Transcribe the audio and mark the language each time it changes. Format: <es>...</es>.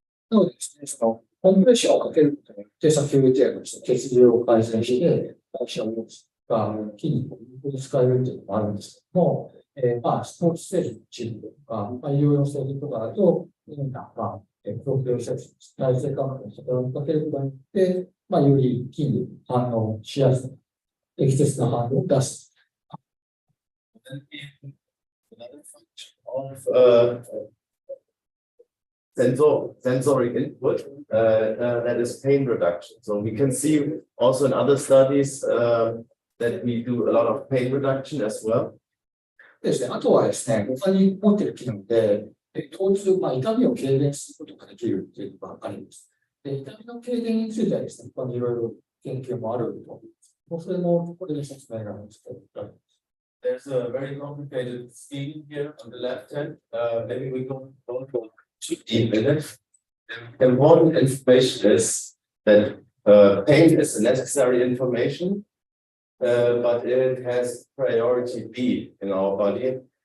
<ja>なのでですね、コンプレッションをかけることによって、先ほど言ったように血流を改善して、代謝を持つが筋肉を有効に使えるというのもあるんですけども、スポーツ製品のチームとか、医療用製品とかだと、プロフィールセクション、体制感覚に働きかけることによって、より筋肉に反応しやすい、適切な反応を出す。</ja> <en>Another function of sensory input that is pain reduction. So we can see also in other studies that we do a lot of pain reduction as well.</en> <ja>ですね、あとはですね、他に持っている機能で、疼痛、痛みを軽減することができるというのがあります。で、痛みの軽減についてはですね、他にいろいろ研究もあると思います。それもここで説明があるんですけど。</ja> <en>There's a very complicated scheme here on the left hand. Maybe we don't go too deep in it. The important information is that pain is a necessary information, but it has priority B in our body.</en>